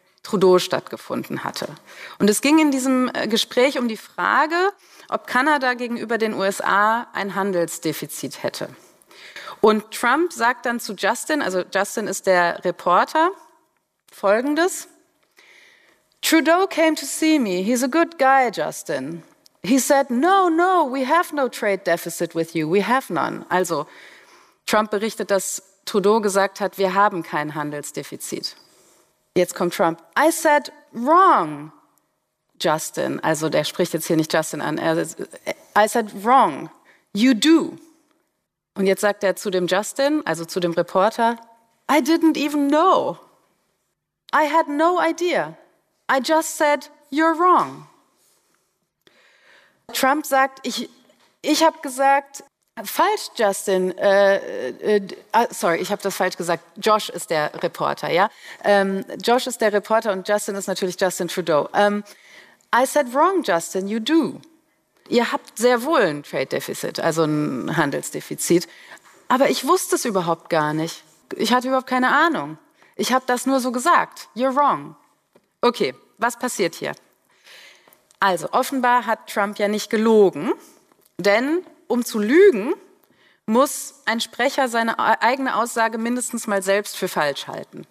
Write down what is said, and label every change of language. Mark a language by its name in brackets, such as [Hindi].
[German] Trudeau stattgefunden hatte. Und es ging in diesem Gespräch um die Frage, ob Kanada gegenüber den USA ein Handelsdefizit hätte. Und Trump sagt dann zu Justin, also Justin ist der Reporter, Folgendes: [English] Trudeau came to see me. He's a good guy, Justin. He said, no, no, we have no trade deficit with you. We have none. [German] Also, Trump berichtet, dass Trudeau gesagt hat, wir haben kein Handelsdefizit. Jetzt kommt Trump. [English] I said, wrong, Justin. [German] Also, der spricht jetzt hier nicht Justin an. [English] I said, wrong, you do. [German] Und jetzt sagt er zu dem Justin, also zu dem Reporter, [English] I didn't even know. I had no idea. I just said, you're wrong. [German] Trump sagt, ich habe gesagt, falsch, Justin. Ich habe das falsch gesagt. Josh ist der Reporter, ja? Josh ist der Reporter und Justin ist natürlich Justin Trudeau. [English] I said wrong, Justin, you do. [German] Ihr habt sehr wohl ein Trade Deficit, also ein Handelsdefizit. Aber ich wusste es überhaupt gar nicht. Ich hatte überhaupt keine Ahnung. Ich habe das nur so gesagt. [English] You're wrong. [German] Okay, was passiert hier? Also, offenbar hat Trump ja nicht gelogen, denn um zu lügen, muss ein Sprecher seine eigene Aussage mindestens mal selbst für falsch halten.